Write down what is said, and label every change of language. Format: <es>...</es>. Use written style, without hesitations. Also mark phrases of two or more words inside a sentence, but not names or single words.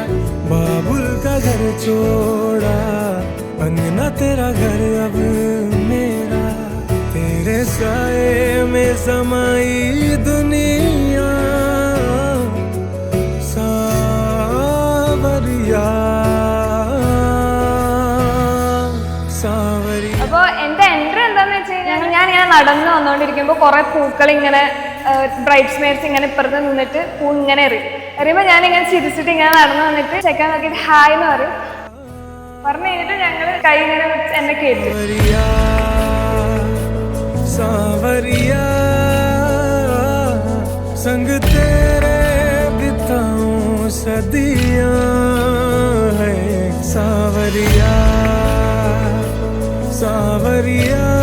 <hi>बाबुल का घर छोड़ा, अंगना तेरा घर अब मेरा, तेरे साए में समाई दुनिया सावरिया सावरिया.</hi> <ml>അപ്പോൾ എൻ്റെ എൻട്രി എന്താന്ന് വെച്ച് കഴിഞ്ഞാൽ ഞാൻ നടന്നു വന്നുകൊണ്ടിരിക്കുമ്പോൾ കുറെ പൂക്കൾ ഇങ്ങനെ</ml> <en>brides maids</en> <ml>ഇങ്ങനെ ഇപ്പുറത്ത് നിന്നിട്ട് പൂ ഇങ്ങനെ എറിയുമ്പോൾ ഞാനിങ്ങനെ ചിരിച്ചിട്ട് ഇങ്ങനെ നടന്നു വന്നിട്ട് ചെക്കാൻ നോക്കിയിട്ട് ഹായ് എന്ന് പറയും. പറഞ്ഞു കഴിഞ്ഞിട്ട് ഞങ്ങൾ കൈ ഇങ്ങനെ എന്നെ കേട്ടു.</ml> <hi>सावरिया संग तेरे बिताऊं सदियां है, सावरिया सावरिया</hi>